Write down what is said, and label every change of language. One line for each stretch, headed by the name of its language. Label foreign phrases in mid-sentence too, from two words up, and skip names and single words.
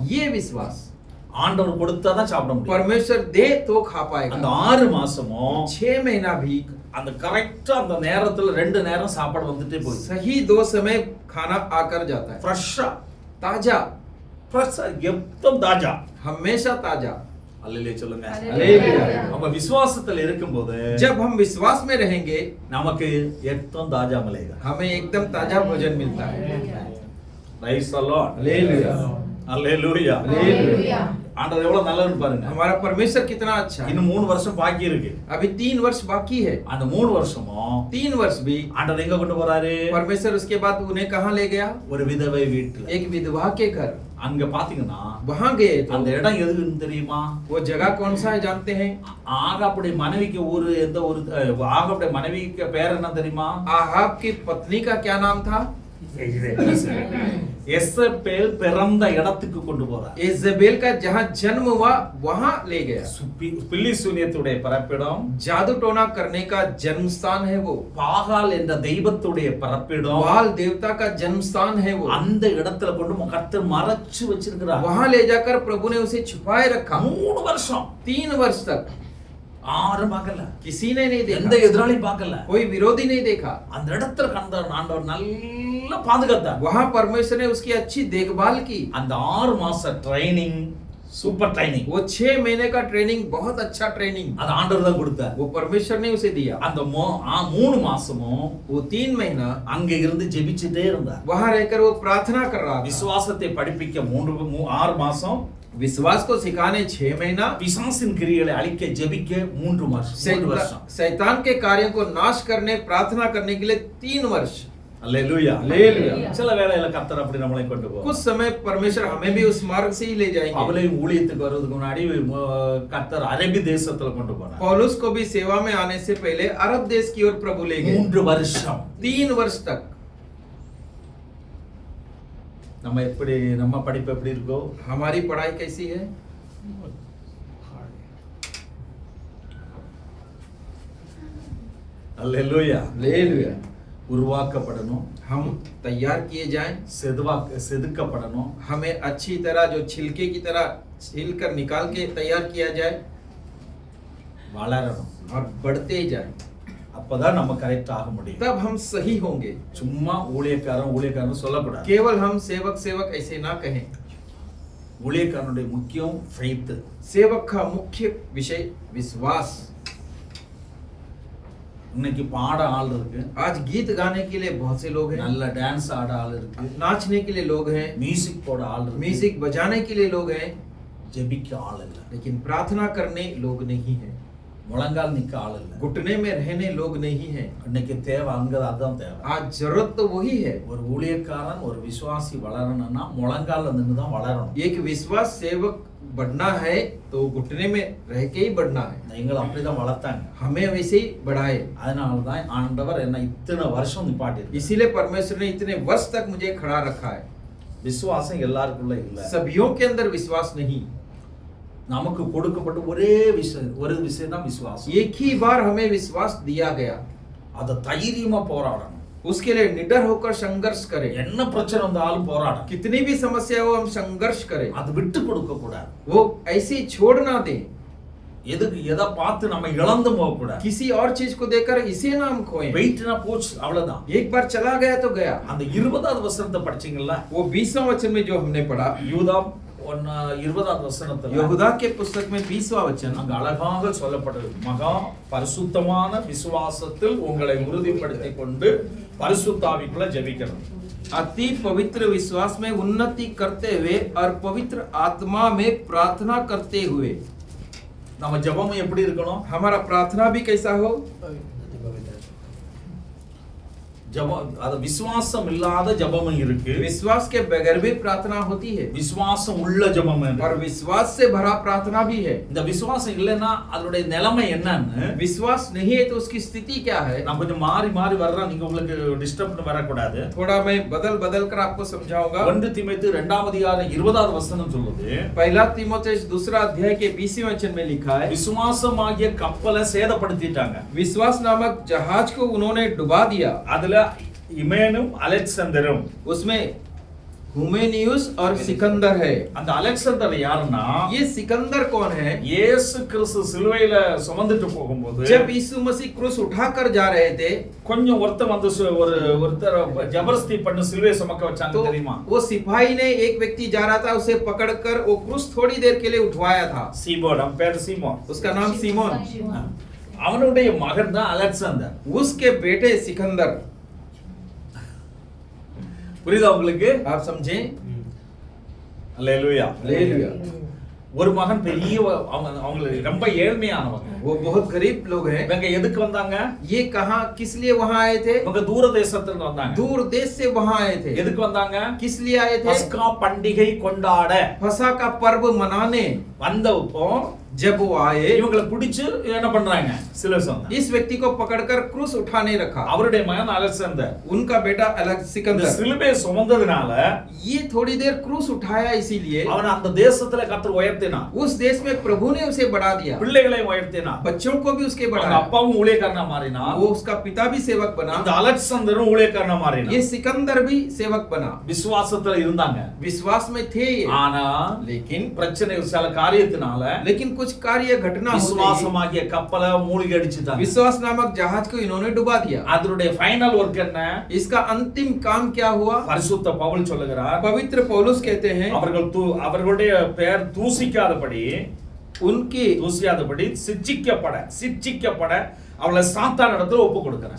Hindi: ये विश्वास।
Tamil: ஆண்டவர் கொடுத்தா தான் சாப்பிட முடியும்.
Hindi: परमेश्वर दे तो खा पाएगा।
Tamil: அந்த 6 மாசமும்
Hindi: 6 महीना भी
Tamil: அந்த கரெக்ட்டா அந்த நேரத்துல 2 நேரம் சாப்பாடு வந்துட்டே போகுது.
Hindi: सही 2 समय खाना आकर जाता है।
Tamil: ஃப்ரெஷ்ஷா
Hindi: ताजा,
Tamil: எப்பவும் தாஜா.
Hindi: हमेशा ताजा।
Tamil: அல்லேலூயா சொல்லுங்க.
Hindi: हालेलुया।
Tamil: நம்ம விசுவாசத்துல இருக்கும்போது
Hindi: जब हम विश्वास में रहेंगे,
Tamil: நமக்கு एकदम தாஜா मिलेगा.
Hindi: हमें एकदम ताजा भोजन मिलता है।
English: Praise the Lord.
Hindi: हालेलुया।
Tamil: அல்லேலூயா.
Hindi: हालेलुया।
Tamil: ஆண்டவர் எவ்வளவு நல்லவர்னு பாருங்க.
Hindi: हमारा परमेश्वर कितना अच्छा है।
Tamil: இன்னும் 3 வருஷம் பாக்கி இருக்கு.
Hindi: अभी 3 वर्ष बाकी है।
Tamil: அந்த 3 வருஷமும்
Hindi: 3 वर्ष भी
Tamil: ஆண்டவர் எங்க கொண்டு போறாரு?
Hindi: परमेश्वर उसके बाद उन्हें कहाँ ले गया?
Tamil: ஒரு விதவை வீட்டுல.
Hindi: एक विधवा के घर।
Tamil: அங்க பாத்தீங்கன்னா
Hindi: वहां गए
Tamil: அந்த
Hindi: तो
Tamil: இடம் எதுன்னு தெரியுமா?
Hindi: वो जगह कौन सा है जानते हैं?
Tamil: ஆகாப்புடைய மனைவிக்கு ஊரு எந்த ஒரு ஆகாப்புடைய மனைவிக்கு பேர் என்ன தெரியுமா?
Hindi: आहाब की पत्नी का क्या नाम था?
Tamil: எசபேல் பிறந்த இடத்துக்கு கொண்டு போறார்.
Hindi: इजेबेल का जहाँ जन्म हुआ वहां ले गया।
Tamil: பில்லி சூனியத்துடைய பிறப்பிடம்,
Hindi: जादू टोना करने का जन्म स्थान है वो।
Tamil: பாகால் என்ற தெய்வத்துடைய பிறப்பிடம்,
Hindi: बाल देवता का जन्म स्थान है वो।
Tamil: அந்த இடத்துல கொண்டு கர்த்தர் மறைச்சு வச்சிருக்கிறார்.
Hindi: वहां ले जाकर प्रभु ने उसे छुपाए रखा।
Tamil: 3 வருஷம்
Hindi: 3 वर्ष तक
Tamil: யாரும் பார்க்கல.
Hindi: किसी ने नहीं
Tamil: எந்த
Hindi: देखा,
Tamil: எதிராளியும் பார்க்கல.
Hindi: कोई विरोधी नहीं देखा।
Tamil: அந்த இடத்துல கண்ட ஆண்டவர் நல்லா பாதுகாத்தார்.
Hindi: वहां परमेश्वर ने उसकी अच्छी देखभाल की।
Tamil: அந்த 6 மாச
English: training super training.
Hindi: वो 6 महीने का ट्रेनिंग बहुत अच्छा ट्रेनिंग
Tamil: அது ஆண்டவர் தான் கொடுத்தார்.
Hindi: वो परमेश्वर ने उसे दिया।
Tamil: அந்த 3 மாசமும்
Hindi: वो 3 महीना
Tamil: அங்க இருந்து ஜெபிச்சிட்டே இருந்தார்.
Hindi: वहां रहकर वो प्रार्थना कर रहा था।
Tamil: விசுவாசத்தை படிப்பிக்க 6 மாசம்,
Hindi: विश्वास को सिखाने 6 महीना,
Tamil: பிசாசின் கிரியைகளை அழிக்க ஜெபிக்க 3 வருஷம்.
Hindi: शैतान के कार्यों को नाश करने प्रार्थना करने के लिए 3 वर्ष।
Tamil: அல்லேலூயா.
Hindi: हालेलुया।
Tamil: சில வேளையில கர்த்தர் அப்படி நம்மளை கொண்டு போவார்.
Hindi: कुछ समय परमेश्वर हमें भी उस मार्ग से ही ले जाएंगे।
Tamil: அவளை ஊழியத்துக்கு வர்றதுக்கு முன்னாடி கர்த்தர் அரபி தேசத்துல கொண்டு போனார்.
Hindi: पौलुस को भी सेवा में आने से पहले अरब देश की ओर प्रभु ले गए।
Tamil: 3 வருஷம்
Hindi: 3 वर्ष तक।
Tamil: நம்ம படிப்பு எப்படி இருக்கோ?
Hindi: हमारी पढ़ाई कैसी है?
Tamil: அல்லேலூயா.
Hindi: हालेलुया।
Tamil: உருவாக்கப்படணும்,
Hindi: हम तैयार किए जाएं,
Tamil: செதுக்கப்படணும்,
Hindi: हमें अच्छी तरह जो छिलके की तरह छील कर निकाल के तैयार किया जाए
Tamil: வளரணும்.
Hindi: और बढ़ते ही जाए,
Tamil: அப்பதான் நம்ம கரெக்ட் ஆக முடியும்.
Hindi: तब हम सही होंगे।
Tamil: சும்மா ஊழியக்காரன் சொல்லக்கூடாது.
Hindi: केवल हम सेवक ऐसे ना कहें।
Tamil: ஊழியக்காரனுடைய முக்கியம் ஃபெய்த்.
Hindi: सेवक का मुख्य विषय विश्वास।
Tamil: இன்னைக்கு பாட ஆள் இருக்கு,
Hindi: आज गीत गाने के लिए बहुत से लोग हैं,
Tamil: நல்ல டான்ஸ் ஆட ஆள் இருக்கு,
Hindi: नाचने के लिए लोग हैं,
Tamil: மியூசிக் போட ஆள் இருக்கு,
Hindi: म्यूजिक बजाने के लिए लोग हैं,
Tamil: ஜெபிக்க ஆள் இல்ல,
Hindi: लेकिन प्रार्थना करने लोग नहीं हैं,
Tamil: முழங்கால் நிக்க ஆள் இல்ல.
Hindi: घुटने में रहने लोग नहीं हैं।
Tamil: இன்னைக்கு தேவை அதான் தேவை.
Hindi: आज जरूरत तो वही है।
Tamil: ஒரு ஊழியக்காரன் ஒரு விசுவாசி வளரணும்னா முழங்கால்ல நின்னு தான் வளரணும்.
Hindi: एक विश्वास सेवक बढ़ना है तो घुटने में रह के ही बढ़ना है।
Tamil: எங்களை அப்படிதான் வளர்த்தாங்க.
Hindi: हमें वैसे ही बढ़ाए।
Tamil: அதனால தான் ஆண்டவர் என்ன இத்தனை வருஷம் நிப்பாட்டிருக்கார்.
Hindi: इसीलिए परमेश्वर ने इतने वर्ष तक मुझे खड़ा रखा है।
Tamil: விசுவாசம் எல்லாருக்குள்ள இல்ல.
Hindi: सभियों के अंदर विश्वास नहीं।
Tamil: நமக்கு கொடுக்கப்பட்ட ஒரு விஷயம் தான் விசுவாசம்.
Hindi: एक ही बार हमें विश्वास दिया गया,
Tamil: அத தைரியமா போராடணும்.
Hindi: उसके लिए निडर होकर संघर्ष करें।
Tamil: என்ன பிரச்சனை வந்தாலும் போராடணும்.
Hindi: कितनी भी समस्या हो हम संघर्ष करें,
Tamil: அது விட்டு கொடுக்க கூடாது.
Hindi: वो ऐसे ही छोड़ ना दें।
Tamil: எதை பார்த்து நம்ம இழந்து போக கூடாது.
Hindi: किसी और चीज को देखकर इसे ना हम खोएं।
Tamil: வெயிட்னா போச்சு அவ்வளவுதான்.
Hindi: एक बार चला गया तो गया।
Tamil: அந்த 20வது வசனத்தை படிச்சீங்கல்ல,
Hindi: वो 20वां वचन में जो हमने पढ़ा,
Tamil: யூதா 20வது வசனத்துல
Hindi: यहूदा के पुस्तक में 20वां वचन
Tamil: அங்க அழகாக சொல்லப்பட்டது. மகா பரிசுத்தமான விசுவாசத்தில் உங்களை உறுதிப்படுத்திக் கொண்டு பரிசுத்த ஆவிக்குள்ள ஜெபிக்கணும்.
Hindi: अति पवित्र विश्वास में उन्नति करते हुए और पवित्र आत्मा में प्रार्थना करते हुए
Tamil: நம்ம ஜெபம் எப்படி இருக்கணும்?
Hindi: हमारा प्रार्थना भी कैसा हो?
Tamil: ஜெபம் அது விசுவாசம் இல்லாத ஜெபம் இருக்கு,
Hindi: विश्वास के बगैर भी प्रार्थना होती है
Tamil: விசுவாசம் உள்ள ஜெபம்
Hindi: और
Tamil: இருக்கு.
Hindi: विश्वास से भरा प्रार्थना भी है।
Tamil: இந்த விசுவாசம் இல்லைன்னா அதனுடைய நிலைமை என்னன்னு
Hindi: विश्वास नहीं है तो उसकी स्थिति क्या है?
Tamil: நான் கொஞ்சம் மாறி மாறி வர்றேன், நீங்க உங்களுக்கு டிஸ்டர்ப் வரக்கூடாது.
Hindi: थोड़ा मैं बदल बदल कर आपको समझाऊंगा।
Tamil: 1 தீமோத்தேயு 2ஆம் அதிகாரம் 20வது வசனம் சொல்லுது,
Hindi: पहला तीमुथियुस दूसरा अध्याय के 20वें वचन में लिखा है,
Tamil: விசுவாசமாகிய கப்பலை சேதப்படுத்திட்டாங்க.
Hindi: विश्वास नामक जहाज को उन्होंने डुबा दिया।
Tamil: அதுல இமேனும் அலெக்சாந்தரும்,
Hindi: उसमें हुमेनियुस और सिकंदर है।
Tamil: அந்த அலெக்சாந்தர் யாருன்னா
Hindi: ये सिकंदर कौन है?
Tamil: இயேசு கிறிஸ்து சிலுவையில சுமந்துட்டு போகும்போது
Hindi: जब यीशु मसीह क्रूस उठाकर जा रहे थे
Tamil: கொஞ்சம் ஒருத்தர் வந்து ஒருத்தர் ஜபர்दस्ती பண்ணி சிலுவையை சுமக்க வச்சாங்க
Hindi: तो
Tamil: தெரியுமா?
Hindi: वो सिपाही ने एक व्यक्ति जा रहा था, उसे पकड़कर वो क्रूस थोड़ी देर के लिए उठवाया था।
Tamil: சீமோன், அவன் பேர் சீமோன்.
Hindi: उसका नाम सीमोन।
Tamil: அவனுடைய மகன் தான் அலெக்சாந்தர்.
Hindi: उसके बेटे सिकंदर।
Tamil: புரியுதா உங்களுக்கு?
Hindi: आप समझे?
Tamil: அல்லேலூயா.
Hindi: हालेलुया।
Tamil: ஒரு மகன் பெரிய அவங்களுக்கு ரொம்ப ஏழ்மையானவங்க.
Hindi: वो बहुत गरीब लोग हैं।
Tamil: இவங்க எதுக்கு வந்தாங்க?
Hindi: ये कहाँ किस लिए वहाँ आए थे?
Tamil: இவங்க தூர தேசத்துல இருந்து வந்தாங்க.
Hindi: दूर देश से वहाँ आए थे।
Tamil: எதுக்கு வந்தாங்க?
Hindi: किस लिए आए थे?
Tamil: பஸ்கா பண்டிகை கொண்டாட
Hindi: फसह का पर्व मनाने।
Tamil: வந்தப்போ
Hindi: जब वो आए
Tamil: இவங்களை பிடிச்சு என்ன பண்றாங்க? சிலுவை சுமந்தாங்க.
Hindi: इस व्यक्ति को पकड़कर क्रूस उठाने रखा।
Tamil: அவருடைய மகன் அலெக்சாந்தர்
Hindi: उनका बेटा अलग
Tamil: இந்த
Hindi: सिकंदर।
Tamil: சிலுவை சுமந்ததுனால
Hindi: ये थोड़ी देर क्रूस उठाया इसीलिए
Tamil: அவன் அந்த தேசத்துல கர்த்தர் உயர்த்தினார்.
Hindi: उस देश में प्रभु ने उसे बढ़ा दिया।
Tamil: பிள்ளைகளை உயர்த்தினார்.
Hindi: बच्चों को भी उसके
Tamil: அவங்க
Hindi: बढ़ाया।
Tamil: அப்பாவும் ஊழியக்காரனா மாறினார்.
Hindi: वो उसका पिता भी सेवक बना।
Tamil: இந்த அலெக்சாந்தரும் ஊழியக்காரனா
Hindi: ये
Tamil: மாறினார்.
Hindi: सिकंदर भी सेवक बना।
Tamil: விசுவாசத்துல இருந்தாங்க.
Hindi: विश्वास में थे ये।
Tamil: ஆனா
Hindi: लेकिन
Tamil: பிரச்சனை சில காரியத்தினால
Hindi: कुछ कार्य घटना हो गई।
Tamil: விசுவாசமாகிய கப்பலை மூழ்கி அடிச்சிட்டாங்க.
Hindi: विश्वास नामक जहाज को इन्होंने डुबा दिया।
Tamil: அதனுடைய ஃபைனல் ஒர்க் என்ன?
Hindi: इसका अंतिम काम क्या हुआ?
Tamil: பரிசுத்த பவுல் சொல்லுகிறார்,
Hindi: पवित्र पौलुस कहते हैं
Tamil: அவர்களுடைய பெயர் தூசிக்காதபடி
Hindi: उनकी
Tamil: சிட்சிக்கப்பட அவளை சாத்தான் இடத்துல ஒப்பு கொடுக்கிறார்.